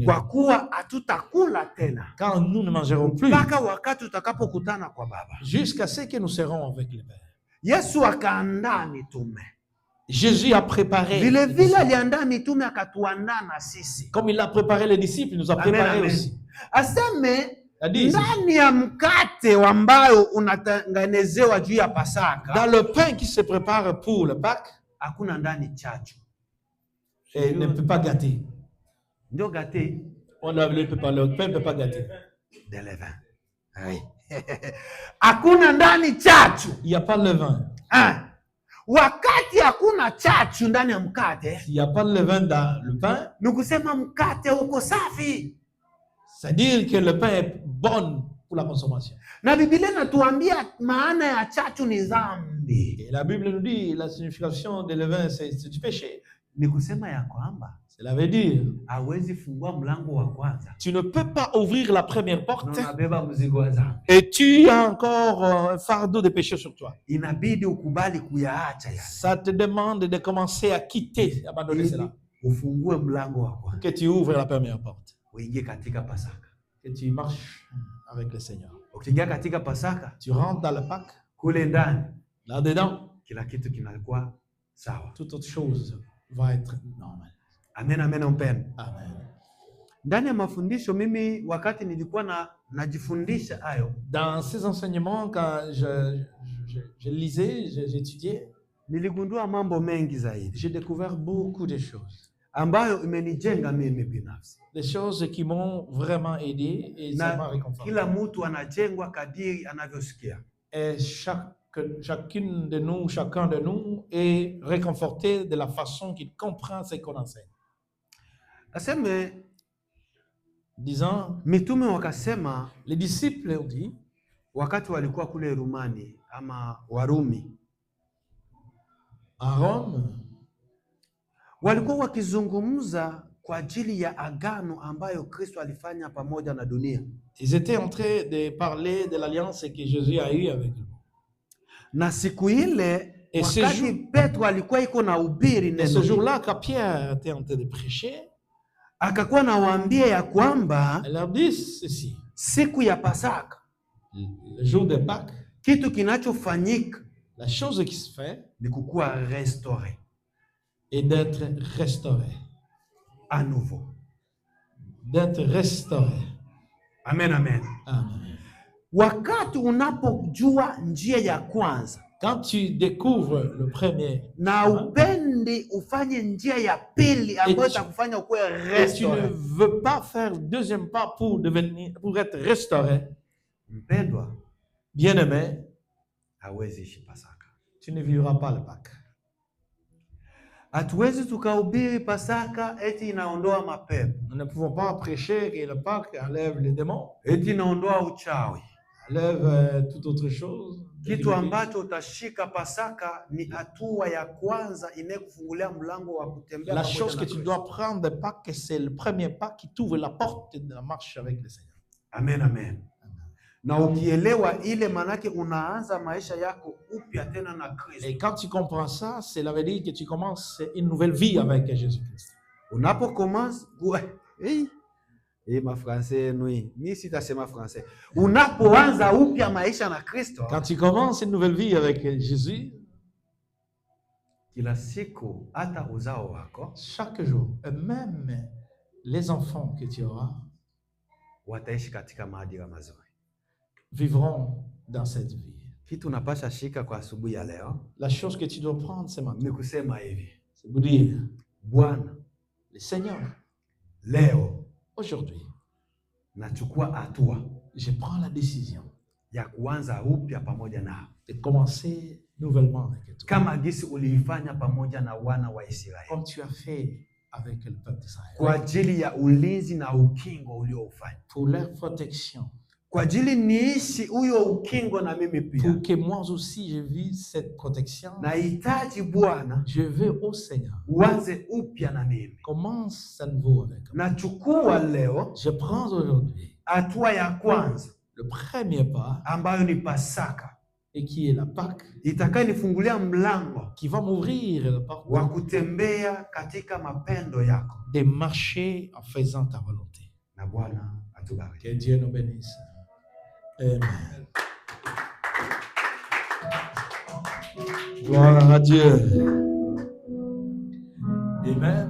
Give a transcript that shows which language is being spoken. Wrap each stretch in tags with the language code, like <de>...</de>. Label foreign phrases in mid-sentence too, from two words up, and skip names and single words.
<sw>Kwa kuwa hatutakula tena.</sw> <fr>Quand nous ne mangerons plus.</fr> <sw>Mpaka wakati tutakapokutana kwa Baba.</sw> <fr>Jusqu'à ce que nous serons avec le Père.</fr> <sw>Yesu akaandaa mitume.</sw> <fr>Jésus a préparé.</fr> <sw>Vile vile aliandaa mitume akatuandaa na sisi.</sw> <fr>Comme il a préparé les disciples, il nous a préparé aussi.</fr> <sw>Aseme ndani ya mkate ambayo unatengenezewa juu ya Pasaka.</sw> <fr>Dans le pain qui se prépare pour le Pâques,</fr> <sw>hakuna ndani chachu.</sw> <fr>Et ne peut pas gâter.</fr> <sw>Ndio gâter.</sw> <fr>On ne peut pas, le pain ne peut pas gâter. De levain. Oui.</fr> <sw>Hakuna ndani chachu.</sw> <fr>Il n'y a pas de levain.</fr> <sw>Wakati hakuna chachu ndani ya mkate,</sw> <fr>il n'y a pas de levain dans le pain,</fr> <sw>ni kusema mkate uko safi.</sw> <fr>C'est-à-dire que le pain est bon pour la consommation.</fr> <sw>Na Biblia inatuambia maana ya chachu ni dhambi.</sw> <fr>Et la Bible nous dit la signification de levain c'est du péché.</fr> <sw>Ni kusema ya kwamba</sw> <fr>cela veut dire</fr> <sw>hawezi fungua mlango wa kwanza.</sw> <fr>Tu ne peux pas ouvrir la première porte.</fr> <sw>Unabeba mzigo wa dhambi.</sw> <fr>Et tu as encore un fardeau de péché sur toi.</fr> <sw>Inabidi ukubali kuyaacha ya.</sw> <fr>Ça te demande de commencer à quitter, abandonner cela.</fr> <sw>Ufungue mlango wa kwanza.</sw> <fr>Que tu ouvres la première porte.</fr> <sw>Uingie katika Pasaka.</sw> <fr>Que tu marches avec le Seigneur.</fr> <sw>Ukiingia katika Pasaka,</sw> <fr>tu rentres dans le Pâques.</fr> <sw>Kule ndani,</sw> <fr>là-dedans,</fr> <sw>kila kitu kinakuwa sawa.</sw> <fr>Toute autre chose va être normale. Amen, amen, amen. Amen.</fr> <sw>Ndani ya mafundisho mimi wakati nilikuwa najifundisha hayo.</sw> <fr>Dans ces enseignements quand je lisais, j'étudiais,</fr> <sw>niligundua mambo mengi zaidi.</sw> <fr>J'ai découvert beaucoup de choses.</fr> <sw>ambayo imenijenga mimi binafsi.</sw> <fr>Des choses qui m'ont vraiment aidé et ça m'a réconforté.</fr> <sw>Kila mtu anajengwa kadiri anavyosikia.</sw> <fr>Et chacune de nous, chacun de nous est réconforté de la façon qu'il comprend ce qu'on enseigne.</fr> <sw>Aseme,</sw> <fr>disant,</fr> <sw>mitume wakasema,</sw> <fr>les disciples ont dit,</fr> <sw>wakati walikuwa kule Rumani ama Warumi,</sw> <fr>à Rome,</fr> <sw>walikuwa wakizungumza kwa ajili ya agano ambayo Kristo alifanya pamoja na dunia.</sw> <fr>Ils étaient en train de parler de l'alliance que Jésus a eue avec eux.</fr> <sw>Na siku ile wakati Petro alikuwa iko na ubiri neno,</sw> <fr>ce jour-là quand Pierre était en train de prêcher,</fr> <sw>akakuwa nawaambia ya kwamba,</sw> <fr>elle leur dit ceci,</fr> <sw>siku ya Pasaka,</sw> <fr>le jour de Pâques,</fr> <sw>kitu kinachofanyika,</sw> <fr>la chose qui se fait,</fr> <sw>ni kukuwa restauré</sw> <fr>et d'être restauré à nouveau, d'être restauré. Amen, amen. Amen.</fr> <sw>Wakati unapojua njia ya kwanza,</sw> <fr>quand tu découvres le premier,</fr> <sw>na upendi ufanye njia ya pili ambayo itakufanya ukuwe restauré,</sw> <fr>et tu ne veux pas faire le deuxième pas pour être restauré,</fr> <sw>mpendwa,</sw> <fr>bien-aimé,</fr> <sw>hawezi ishi Pasaka.</sw> <fr>Tu ne vivras pas le Pâques.</fr> <sw>Hatuwezi tukahubiri Pasaka eti inaondoa mapepo.</sw> <fr>Nous ne pouvons pas prêcher que le Pâques enlève les démons,</fr> <sw>eti inaondoa uchawi,</sw> <fr>enlève toute autre chose.</fr> <sw>Kitu ambacho utashika Pasaka ni hatua ya kwanza inayekufungulia mlango wa kutembea.</sw> <fr>La chose que tu dois prendre de Pâques, c'est le premier pas qui t'ouvre la porte de la marche avec le Seigneur. Amen, amen.</fr> <sw>Na ukielewa ile, manake unaanza maisha yako upya tena na Kristo.</sw> <fr>Et quand tu comprends ça, cela veut dire que tu commences une nouvelle vie avec Jésus-Christ.</fr> <sw>Unapo</sw> <fr>commence, ma français</fr> <sw>nui, ni sitasema français. Unapoanza upya maisha na Kristo,</sw> <fr>quand tu commences une nouvelle vie avec Jésus,</fr> <sw>kila siku hata uzao wako,</sw> <fr>chaque jour, et même les enfants que tu auras,</fr> <sw>wataishi katika maadili mazuri,</sw> <fr>vivront dans cette vie.</fr> <sw>Kitu unapasha shika kwa asubuhi ya leo,</sw> <fr>la chose que tu dois prendre ce matin,</fr> <sw>ni kusema hivi,</sw> <fr>c'est vous dire,</fr> <sw>Bwana,</sw> <fr>le Seigneur,</fr> <sw>leo,</sw> <fr>aujourd'hui,</fr> <sw>nachukua hatua,</sw> <fr>je prends la décision</fr> <sw>ya kuanza upya pamoja na,</sw> <fr>de commencer nouvellement avec toi,</fr> <sw>kama gisi uliifanya pamoja na wana wa Israeli,</sw> <fr>comme tu as fait avec le peuple d'Israël,</fr> <sw>kwa ajili ya ulinzi na ukingo ulioufanya,</sw> <fr>pour leur protection,</fr> <sw>kwa ajili niishi huyo ukingo na mimi pia,</sw> <fr>pour que moi aussi je vis cette protection.</fr> <sw>Nahitaji Bwana,</sw> <fr>je veux au Seigneur,</fr> <sw>uanze upya na mimi,</sw> <fr>commence à nouveau avec moi.</fr> <sw>Nachukua leo,</sw> <fr>je prends aujourd'hui</fr> <sw>hatua ya kwanza,</sw> <fr>le premier pas,</fr> <sw>ambayo ni Pasaka,</sw> <fr>et qui est la Pâque,</fr> <sw>itakayonifungulia mlango,</sw> <fr>qui va m'ouvrir la porte</fr> <sw>wa kutembea katika mapendo yako,</sw> <fr>de marcher en faisant ta volonté.</fr> <sw>Na Bwana atubariki.</sw> <fr>Que Dieu nous bénisse. Amen. Gloire à Dieu. Amen.</fr>